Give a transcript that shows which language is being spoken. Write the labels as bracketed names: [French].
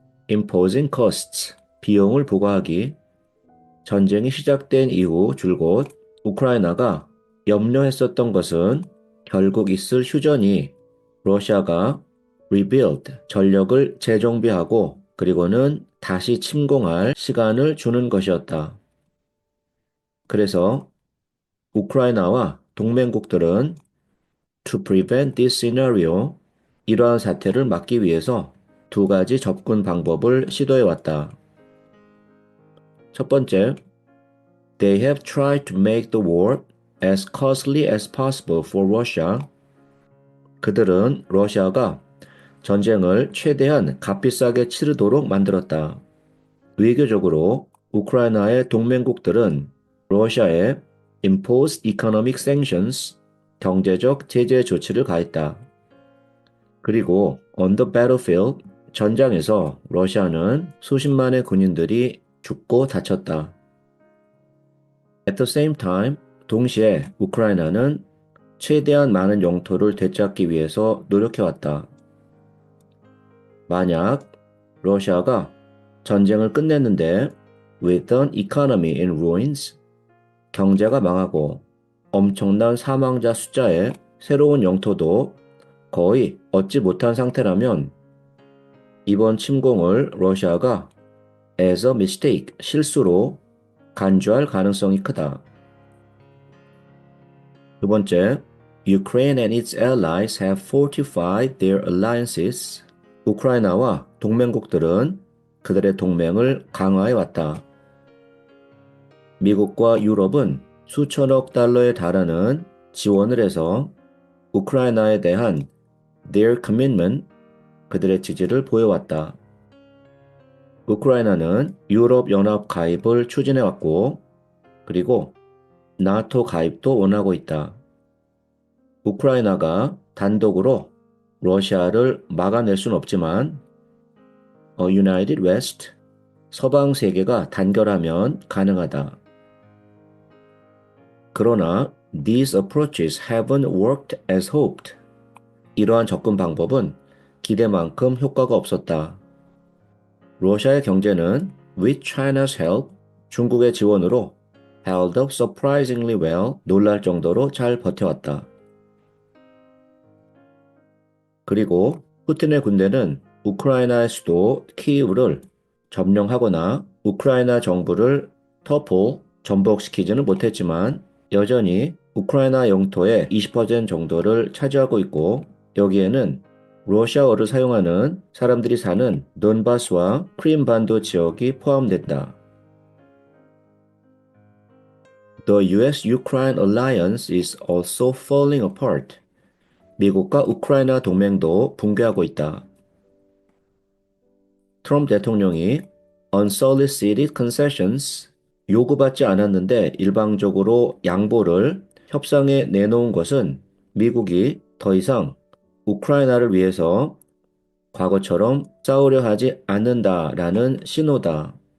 [English] Imposing costs, [Korean] 비용을 부과하기. 전쟁이 시작된 이후 줄곧 우크라이나가 염려했었던 것은 결국 있을 휴전이 러시아가 rebuild, 전력을 재정비하고 그리고는 다시 침공할 시간을 주는 것이었다. 그래서 우크라이나와 동맹국들은 [English] to prevent this scenario, [Korean] 이러한 사태를 막기 위해서 두 가지 접근 방법을 시도해왔다. 첫 번째, [English] they have tried to make the war as costly as possible for Russia. [Korean] 그들은 러시아가 전쟁을 최대한 값비싸게 치르도록 만들었다. 외교적으로 우크라이나의 동맹국들은 러시아에 [English] imposed economic sanctions, [Korean] 경제적 제재 조치를 가했다. 그리고 [English] on the battlefield, [Korean] 전장에서 러시아는 수십만의 군인들이 죽고 다쳤다. [English] At the same time, [Korean] 동시에 우크라이나는 최대한 많은 영토를 되찾기 위해서 노력해왔다. 만약 러시아가 전쟁을 끝냈는데 [English] with an economy in ruins, [Korean] 경제가 망하고 엄청난 사망자 숫자에 새로운 영토도 거의 얻지 못한 상태라면 이번 침공을 러시아가 [English] as a mistake, [Korean] 실수로 간주할 가능성이 크다. 두 번째, [English] Ukraine and its allies have fortified their alliances. [Korean] 우크라이나와 동맹국들은 그들의 동맹을 강화해 왔다. 미국과 유럽은 수천억 달러에 달하는 지원을 해서 우크라이나에 대한 [English] their commitment, [Korean] 그들의 지지를 보여왔다. 우크라이나는 유럽연합 가입을 추진해왔고, 그리고 나토 가입도 원하고 있다. 우크라이나가 단독으로 러시아를 막아낼 수는 없지만, [English] United West, [Korean] 서방 세계가 단결하면 가능하다. 그러나 [English] these approaches haven't worked as hoped. [Korean] 이러한 접근 방법은 기대만큼 효과가 없었다. 러시아의 경제는 [English] with China's help, [Korean] 중국의 지원으로 [English] held up surprisingly well, [Korean] 놀랄 정도로 잘 버텨왔다. 그리고 푸틴의 군대는 우크라이나의 수도 키이우를 점령하거나 우크라이나 정부를 터포 전복시키지는 못했지만 여전히 우크라이나 영토의 20% 정도를 차지하고 있고 여기에는 러시아어를 사용하는 사람들이 사는 돈바스와 크림반도 지역이 포함된다. [English] The US-Ukraine alliance is also falling apart. [Korean] 미국과 우크라이나 동맹도 붕괴하고 있다. 트럼프 대통령이 [English] unsolicited concessions, [Korean] 요구받지 않았는데 일방적으로 양보를 협상에 내놓은 것은 미국이 더 이상 우크라이나를 위해서 과거처럼 싸우려 하지 않는다라는 신호다.